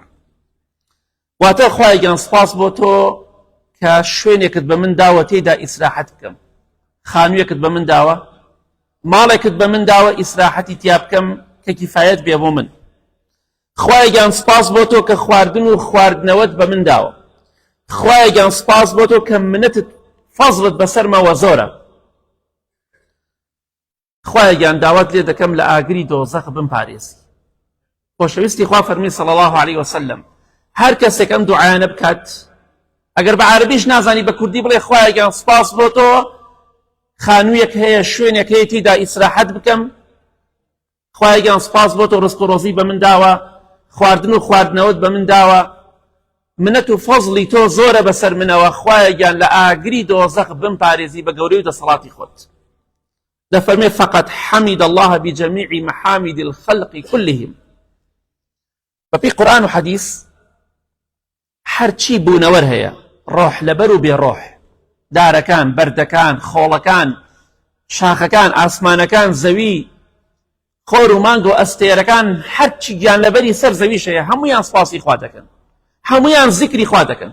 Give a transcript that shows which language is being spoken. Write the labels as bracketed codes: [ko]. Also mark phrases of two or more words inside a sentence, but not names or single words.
[ckb] واتە خوای گیان سپاس بۆ تۆ کە شوێنێکت بە من داوە تێیدا ئیسراحەت بکەم خانوویەکت بە من داوە ماڵێکت بە من داوە ئیسراحەتی تیا بکەم کە کیفایەت بێ بۆ من. خوای گیان سپاس بۆ تۆ کە خواردن و خواردنەوەت بە من داوە. خوای گیان سپاس بۆ تۆ کە منەتت فەزڵت بەسەرمەوە زۆرە. خوای گیان داوات لێ دەکەم لە ئاگری دۆزەخ بمپارێزی. خۆشەویستی خوا فەرمی [ar] صلى الله عليه وسلم [ckb] هەر کەسێک ئەم دوعایانە بکات ئەگەر بە عەرەبیش نازانی بە کوردی بڵێ خوای گیان سپاس بۆ تۆ خانوویەک هەیە شوێنێک هەیە تێیدا ئیسراحەت بکەم خوای گیان سپاس بۆ تۆ ڕزق و ڕۆزی بە من داوە خواردن و خواردنەوەت بە من داوە منەت و فەزڵی تۆ زۆرە بەسەر منەوە خوای گیان لە ئاگری دۆزەخ بمپارێزی بە گەورەی و دەسەڵاتی خۆت. [ar] دەفەرمێ فقط حمد الله بجميع محامد الخلق كلهم. [ckb] بەپێی قورئان و حەدیث هەرچی بوونەوەر هەیە ڕۆح لەبەر و بێڕۆح دارەکان بەردەکان خۆڵەکان شاخەکان ئاسمانەکان زەوی خۆر و مانگ و ئەستێرەکان هەرچی گیان لەبەری سەر زەویش هەیە هەموویان سپاسی خوا دەکەن هەموویان زیکری خوا دەکەن.